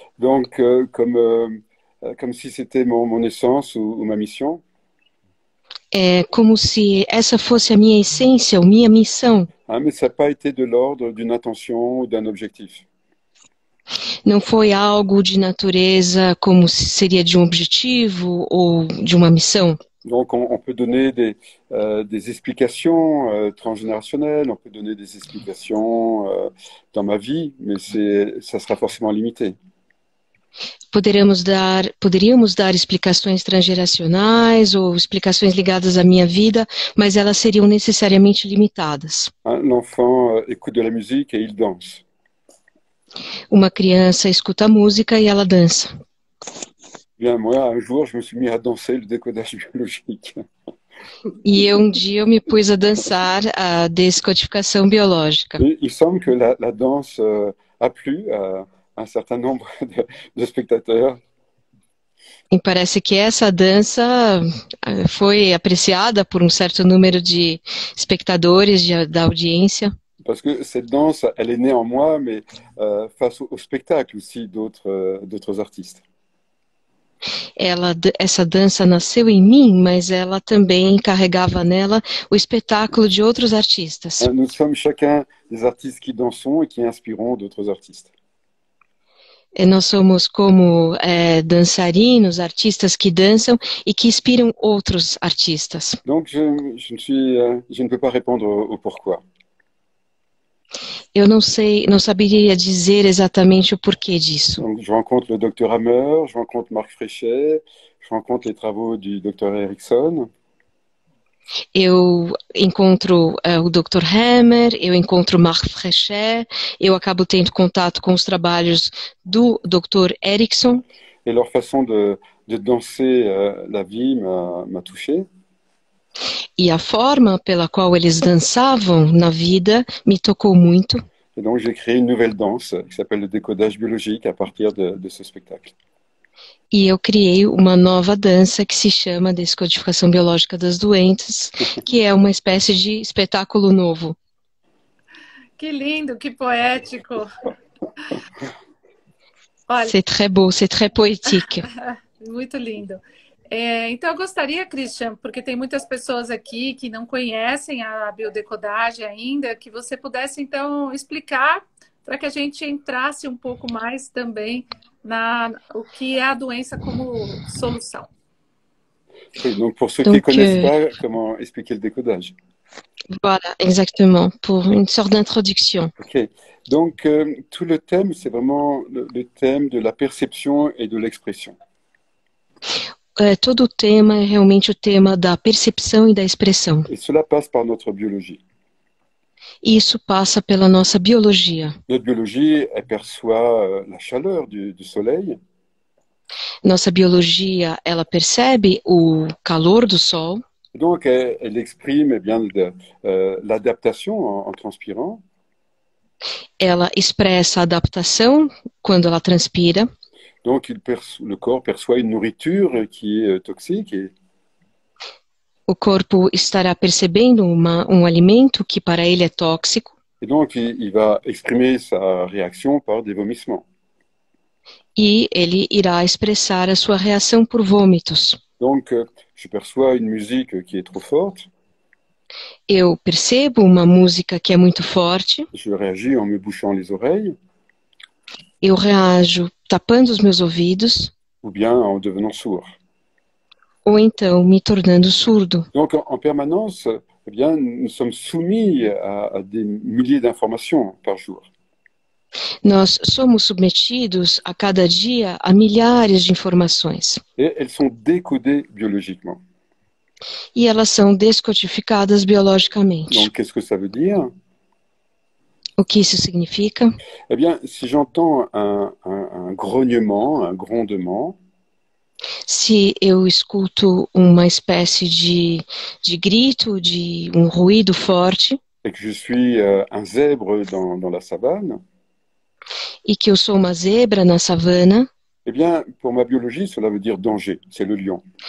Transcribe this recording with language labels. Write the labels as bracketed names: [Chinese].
[French] Donc, comme si c'était mon essence ou ma mission. [Portuguese] É como se essa fosse a minha essência, a minha missão. [French] Ah, mais ça n'a pas été de l'ordre d'une intention ou d'un objectif. [Portuguese] Não foi algo de natureza como se seria de um objetivo ou de uma missão. [French] Donc, on peut donner des explications transgénérationnelles, on peut donner des explications dans ma vie, mais ça sera forcément limité. [Portuguese] Poderíamos dar explicações transgeracionais ou explicações ligadas à minha vida, mas elas seriam necessariamente limitadas. [French] L'enfant écoute de la musique et il danse. [Portuguese] Uma criança escuta música e ela dança. [French] Bien, moi, un jour, je me suis mis à danser le décodage biologique. [Portuguese] E um dia eu me pus a dançar a descodificação biológica. [French] Et il semble que la danse a plu à un certain nombre de spectateurs. [Portuguese] E parece que essa dança foi apreciada por um certo número de espectadores da audiência. [French] Parce que cette danse, elle est née en moi, mais face au spectacle aussi d'autres artistes. [Portuguese] Essa dança nasceu em mim, mas ela também carregava nela o espetáculo de outros artistas. [French] Nous sommes chacun des artistes qui dansons et qui inspirons d'autres artistes. [Portuguese] Nós somos como dançarinos, artistas que dançam e que inspiram outros artistas. [French] Donc je ne peux pas répondre au pourquoi. [Portuguese] Eu não saberia dizer exatamente o porquê disso. [French] Donc, je rencontre le docteur Hammer, je rencontre Marc Fréchet, je rencontre les travaux du docteur Erickson. [Portuguese] Eu encontro o Dr. Hammer, eu encontro Marc Fréchet, eu acabo tendo contato com os trabalhos do Dr. Erickson. [French] Et leur façon de danser la vie m'a touché. [Portuguese] E a forma pela qual eles dançavam na vida me tocou muito. [French] Et donc j'ai créé une nouvelle danse qui s'appelle le décodage biologique à partir de ce spectacle. [Portuguese] E eu criei uma nova dança que se chama Descodificação Biológica das Doenças, que é uma espécie de espetáculo novo. Que lindo, que poético. Olha, [French] c'est très beau, c'est très poétique. [Portuguese] Muito lindo. Então, eu gostaria, Christian, porque tem muitas pessoas aqui que não conhecem a biodecodagem ainda, que você pudesse, então, explicar para que a gente entrasse um pouco mais também o que é a doença como solução. [French] Oui, donc pour ceux qui ne connaissent pas, comment expliquer le décodage? Voilà, exactement, pour une sorte d'introduction. Ok, donc tout le thème, c'est vraiment le thème de la perception et de l'expression. [Portuguese] Todo o tema é realmente o tema da percepção e da expressão. [French] Et cela passe par notre biologie. [Portuguese] Isso passa pela nossa biologia. [French] Notre biologie, elle perçoit la chaleur du soleil. [Portuguese] Nossa biologia, ela percebe o calor do sol. [French] Donc, elle exprime eh bien l'adaptation en transpirant. [Portuguese] Ela expressa a adaptação quando ela transpira. [French] Donc, le corps perçoit une nourriture qui est toxique. [Portuguese] O corpo estará percebendo um alimento que para ele é tóxico. [French] Et donc, il va exprimer sa réaction par des vomissements. [Portuguese] E ele irá expressar a sua reação por vômitos. [French] Donc, je perçois une musique qui est trop forte. [Portuguese] Eu percebo uma música que é muito forte. [French] Je réagis en me bouchant les oreilles. [Portuguese] Eu reajo tapando os meus ouvidos. [French] Ou bien en devenant sourd. [Portuguese] Ou então me tornando surdo. [French] Donc, en permanence, eh bien, nous sommes soumis à des milliers d'informations par jour. [Portuguese] Nós somos submetidos a cada dia a milhares de informações. [French] Et elles sont décodées biologiquement. [Portuguese] E elas são descodificadas biologicamente. [French] Donc, qu'est-ce que ça veut dire? [Portuguese] O que isso significa? [French] Eh bien, si j'entends un grognement, un grondement, [Portuguese] se eu escuto uma espécie de grito, de um ruído forte, [French] et que je suis un zèbre dans la savane, [Portuguese] e que eu sou uma zebra na savana, [French] eh bien, pour ma biologie, cela veut dire danger, c'est le lion.